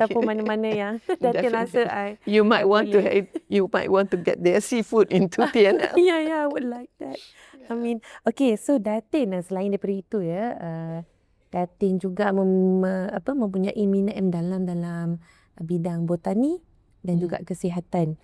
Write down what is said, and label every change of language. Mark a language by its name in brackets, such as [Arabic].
[Malay] ataupun mana-mana yang Datin rasa [English] You might want to [Malay] boleh. [English] you might want to get their seafood into TNL. Yeah, I would like that. I mean, okay, so [Malay] Datin selain daripada itu ya, Datin juga mempunyai minat yang dalam bidang botani dan juga kesihatan.